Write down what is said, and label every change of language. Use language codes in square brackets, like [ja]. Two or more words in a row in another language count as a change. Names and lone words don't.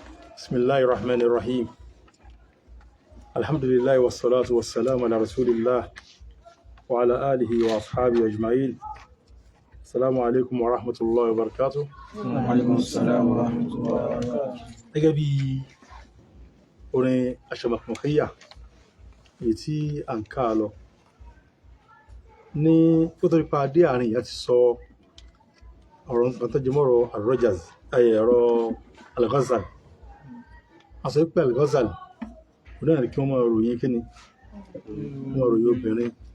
[ar] بسم الله الرحمن الرحيم الحمد لله والصلاة والسلام على رسول الله وعلى آله وأصحابه أجمعين السلام عليكم ورحمة الله وبركاته. وعليكم السلام ورحمة الله وبركاته. [yo] gẹ́gẹ́ bí orin aṣọmọkànmọ́kẹ́yà èyí tí à ń ká lọ ní kó tó nípa dé àárín ìyá ti sọ ọ̀rọ̀ nǹkan tó jẹ mọ́rọ̀ Al-Rajaz ọ̀rọ̀ Al-Ghazal a sọ pé Al-Ghazal kò náà ní kí wọ́n máa ròyìn kíni wọ́n máa ròyìn obìnrin